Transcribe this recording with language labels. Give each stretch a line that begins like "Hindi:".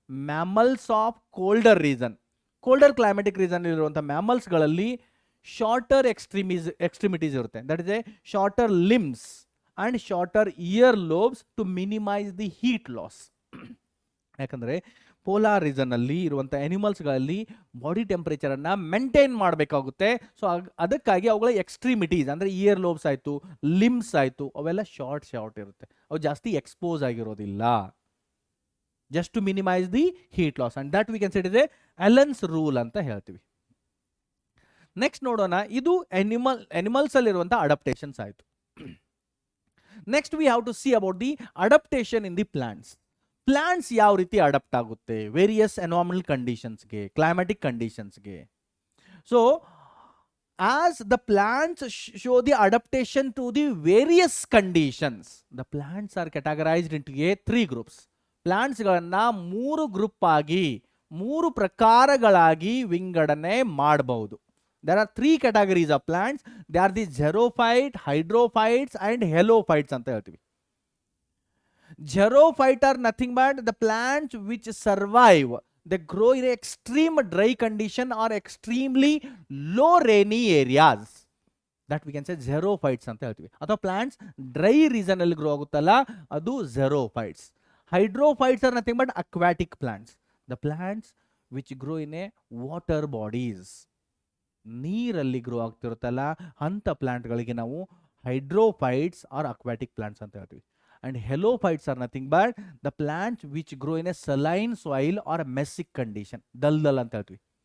Kannada: Mammals of colder reason, colder climatic reason ಇರುವಂಥ ಮ್ಯಾಮಲ್ಸ್ಗಳಲ್ಲಿ shorter extremities ಇರುತ್ತೆ,
English: That is a shorter limbs and shorter ear lobes to minimise the heat loss.
Kannada: ಯಾಕಂದರೆ polar ರೀಸನ್ನಲ್ಲಿ ಇರುವಂಥ ಎನಿಮಲ್ಸ್ಗಳಲ್ಲಿ body ಟೆಂಪರೇಚರನ್ನು maintain ಮಾಡಬೇಕಾಗುತ್ತೆ. So ಅದಕ್ಕಾಗಿ ಅವುಗಳ extremities ಅಂದರೆ year lobes ಆಯಿತು, limbs ಆಯಿತು, ಅವೆಲ್ಲ ಶಾರ್ಟ್ ಇರುತ್ತೆ, ಅವು ಜಾಸ್ತಿ ಎಕ್ಸ್ಪೋಸ್ ಆಗಿರೋದಿಲ್ಲ.
English: just to minimize the heat loss, and that we can say it is a Allen's rule
Kannada: ಅಂತ ಹೇಳ್ತೀವಿ. ನೆಕ್ಸ್ಟ್ ನೋಡೋಣ, ಇದು animals ಅಲ್ಲಿರುವಂಥ ಅಡಾಪ್ಟೇಷನ್ಸ್ ಆಯಿತು.
English: Next we have to see about the adaptation in the plants.
Kannada: Plants ಯಾವ ರೀತಿ adapt ಆಗುತ್ತೆ various environmental ಕಂಡೀಷನ್ಸ್ಗೆ, climatic ಕಂಡೀಷನ್ಸ್ಗೆ.
English: So as the plants show the adaptation to the various conditions, the plants are categorized into 3 groups.
Kannada: ಪ್ಲಾಂಟ್ಸ್ಗಳನ್ನು 3 group ಆಗಿ 3 ಪ್ರಕಾರಗಳಾಗಿ ವಿಂಗಡಣೆ ಮಾಡಬಹುದು.
English: There are 3 categories of plants. They are the xerophyte, hydrophytes and helophytes
Kannada: ಅಂತ ಹೇಳ್ತೀವಿ.
English: Xerophyte are nothing but the plants which survive. They grow in extreme dry condition or extremely low rainy areas. That we can say xerophytes
Kannada: ಅಂತ ಹೇಳ್ತೀವಿ. ಅಥವಾ plants dry reason ಅಲ್ಲಿ grow ಆಗುತ್ತಲ್ಲ ಅದು xerophytes.
English: Hydrophytes are nothing but aquatic plants. The plants which grow in a water bodies.
Kannada: ನೀರಲ್ಲಿ grow ಆಗ್ತಿರುತ್ತಲ್ಲ ಅಂಥ ಪ್ಲಾಂಟ್ಗಳಿಗೆ ನಾವು ಹೈಡ್ರೋಫೈಟ್ಸ್ R aquatic plants ಅಂತ ಹೇಳ್ತೀವಿ.
English: And halophytes are nothing but the plants which grow in a saline soil or mesic condition.
Kannada: ದಲ್ದಲ್ ಅಂತ ಹೇಳ್ತೀವಿ.